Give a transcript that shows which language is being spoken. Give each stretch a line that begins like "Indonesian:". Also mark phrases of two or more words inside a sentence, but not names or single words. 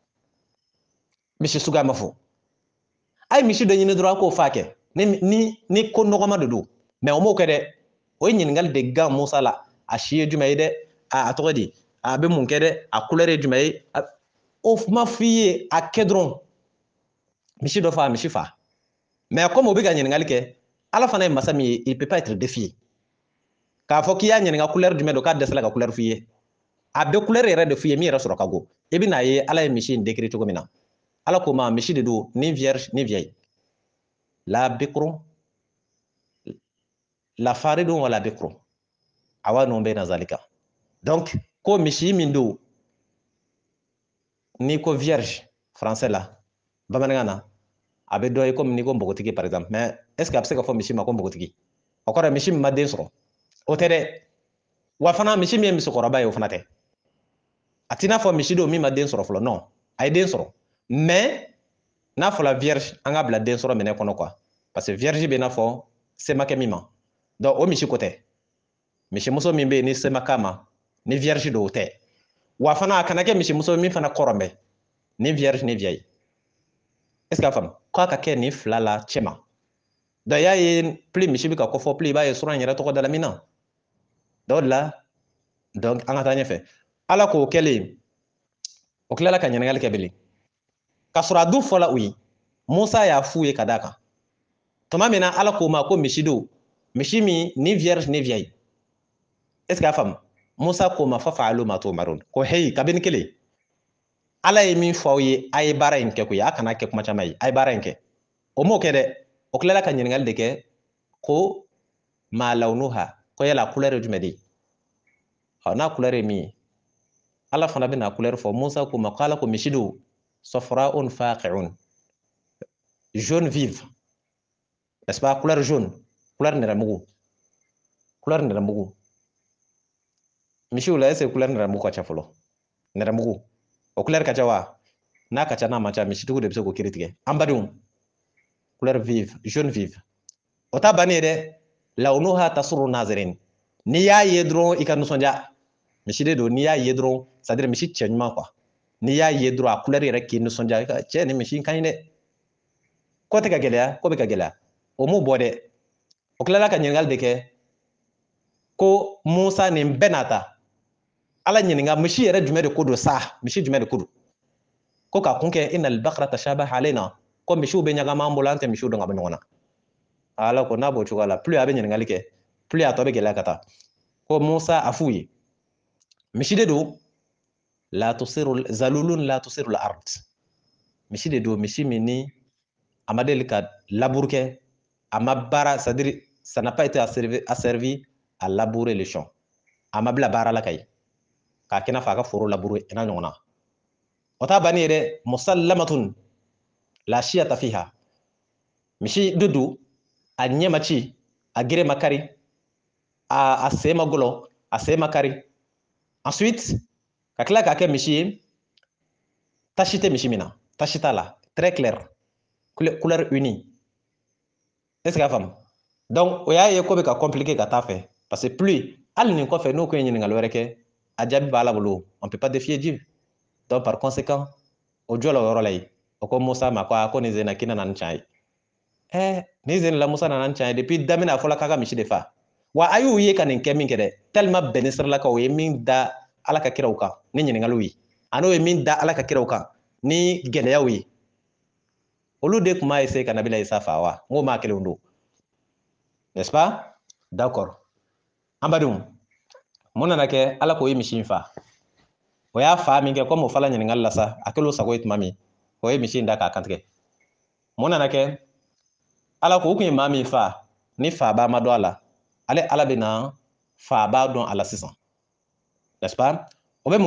Bambara: misi suguya ma fɔ a ye misi dɔ ɲini dɔrɔn a k'o fa kɛ ni ko nɔgɔma de don mais o m'o kɛ dɛ o ye ɲininkali de gan Musa la a si ye jumɛn ye dɛ a tɔgɔ di a bɛ mun kɛ dɛ a couleur ye jumɛn ye o ma f'i ye a kɛ dɔrɔn misi dɔ fa misi fa mais comme o bɛ ka ɲininkali kɛ ala fana ye masa min ye
French: il peut pas être défié
Bambara: k'a fɔ k'i y'a ɲininka couleur jumɛn don k'a dɛsɛla ka couleur f'i ye a bɛ couleur yɛrɛ de f'i ye min yɛrɛ sɔrɔ ka go i bɛ n'a ye ala ye misi in décrit cogo min na ala ko ma misi de don ni vierge ni vieille
Arabic: la bikru la faridun wala bikru
Bambara: awa nun bɛ na zalika donc ko misi min don ni ko vierge français la bamanankan na a bɛ dɔ ye comme ni ko npogotigi
French: par exemple
Bambara: mais
French: est ce que
Bambara: a bɛ se ka fɔ misi ma ko npogotigi o kɔrɔ misi min ma den sɔrɔ o tɛ dɛ wa fana misi min ye musokɔrɔba ye o fana tɛ a t'i n'a fɔ misi don min ma den sɔrɔ fɔlɔ non a ye den sɔrɔ mais n'a fɔla vierge an ka bila den sɔrɔ minɛ kɔnɔ quoi
French: parce que
Bambara: vierge bɛ n'a fɔ se ma kɛ min ma donc o misi ko tɛ misimuso min bɛ yen ni se ma k'a ma ni vierge don o tɛ wa fana a kana kɛ misimuso min fana kɔrɔnbɛ ni vierge ni vieille
French: est ce que
Bambara: a faamu k'a ka kɛ nin fila la cɛ ma donc i y'a ye plus misi bɛ ka kɔfɔ plus i b'a ye sura in yɛrɛ tɔgɔ dala min na donc o de la donc an ka taa ɲɛfɛ ala k'o kɛlen o tilala ka ɲininkali kɛ bilen k'a sɔrɔ a dun fɔla u ye musa y'a f'u ye ka d'a kan tuma min na ala k'o ma ko misi don misi min ni vierge ni
French: vieille est ce que
Bambara: a faamu musa k'o ma
Arabic: fa fa'alu ma tu'marun
Bambara: ko hey kabini kelen ala ye min fɔ aw ye a ye baara in kɛ koyi a kana kɛ kuma caman ye a ye baara in kɛ o m'o kɛ dɛ o tilala ka ɲininkali de kɛ ko ma lawnuha ko yala couleur ye jumɛn de ye n'a couleur ye min ye ala fana bɛna couleur fɔ musa k'o ma ko ala ko misi don
Arabic: safraun faqi'un
French: jaune vive n'est-ce pas couleur jaune
Bambara: couleur nɛrɛmugu couleur nɛrɛmugu misiw la
French: est ce que
Bambara: couleur nɛrɛmugu ka ca fɔlɔ nɛrɛmugu o couleur ka ca wa n'a ka ca n'a man ca misitigiw de bɛ se k'o kiiri tigɛ an badenw
French: couleur vive jaune vive
Bambara: o t'a bannen ye dɛ
Arabic: lawnuha tasuru nazirin
Bambara: n'i y'a ye dɔrɔn i ka nisɔndiya misi de don n'i y'a ye dɔrɔn
French: c'est à dire
Bambara: misi cɛ ɲuman quoi n'i y'a ye dɔrɔn a couleur yɛrɛ k'i nisɔndiya i ka cɛ ni misi in ka ɲi dɛ ko tɛ ka gɛlɛya ko bɛ ka gɛlɛya o m'o bɔ dɛ o tilala ka ɲininkali de kɛ ko musa nin bɛɛ n'a ta ala ɲininka misi yɛrɛ jumɛn de ko don sa misi jumɛn de ko don ko k'a kun kɛ
Arabic: inal bakara tashabaha alayna
Bambara: ko misiw bɛ ɲagami an bolo an tɛ misiw dɔn ka bɔ ɲɔgɔn na ala ko n'a b'o cogoya la plus a bɛ ɲininkali kɛ plus a tɔ bɛ gɛlɛya ka taa ko musa a f'u ye misi de don
Arabic: la tusiru zalulun
Bambara: la tusiru la ard misi de don misi min ni a ma deli ka laburu kɛ a ma baara
French: c'est à dire ça n'a pas été asservi à labourer les champs
Bambara: a ma bila baara la ka ye k'a kɛ i n'a fɔ a ka foro laburu i n'a ɲɔgɔn na o t'a bannen ye dɛ
Arabic: musallamatun la shiyata fiha
Bambara: misi de don a ɲɛ ma ci a gere ma kari a sen ma gɔlɔ a sen ma kari ensuite ka tila k'a kɛ misi ye tasi tɛ misi min na tasi t'a la
French: très clair couleur unie est ce que
Bambara: a faamu donc o y'a ye ko bɛ ka compliqué ka taa fɛ parce que plus hali nin kɔfɛ n'o ko ye ɲininkali wɛrɛ kɛ a jaabi b'ala bolo
French: on peut pas défier Dieu donc par conséquent
Bambara: o jɔ la o yɔrɔ la yen o ko musa ma ko nin zena k'i nana ni can ye nin zen la musa nana ni can ye depuis daminɛ a fɔla k'a ka misi de fa wa a y'u ye ka nin kɛ min kɛ dɛ tellement bɛn ni sirilakaw ye min da ala ka kiraw kan ni ɲininkaliw ye an'o ye min da ala ka kiraw kan ni gɛlɛyaw ye olu de tun b'a essayer ka nabila isa fa wa n ko maa kelenw don
French: n'est ce pas d'accord
Bambara: an badenw mun nana kɛ ala k'o ye misi in fa o y'a fa min kɛ comme o fala ɲininkali la sa a kɛlen o sago ye tuma min o ye misi in da k'a kantigɛ mun nana kɛ ala ko o kun ye maa min fa ni faba ma dɔn a la ale ala bɛ na faba dɔn a la sisan
French: n'est ce pas
Bambara: o bɛ